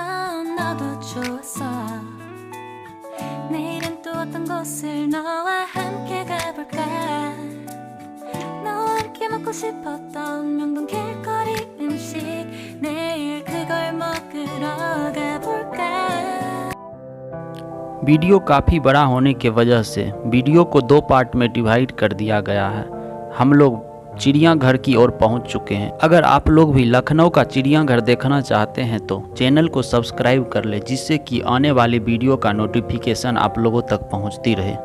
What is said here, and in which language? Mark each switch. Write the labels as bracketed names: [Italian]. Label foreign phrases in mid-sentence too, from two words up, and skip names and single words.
[Korean] 너도 좋았어. 내일은 또 어떤 곳을 너와 함께 가볼까? 너와 함께 먹고 싶었던 명동 길거리 음식, 내일 그걸 먹으러 가볼까? [Hindi] वीडियो काफ़ी बड़ा होने के वजह से वीडियो को 2 पार्ट में डिवाइड कर दिया गया है। हम लोग चिड़ियाघर की ओर पहुंच चुके हैं। अगर आप लोग भी लखनऊ का चिड़ियाघर देखना चाहते हैं तो चैनल को सब्सक्राइब कर ले, जिससे कि आने वाली वीडियो का नोटिफिकेशन आप लोगों तक पहुंचती रहे।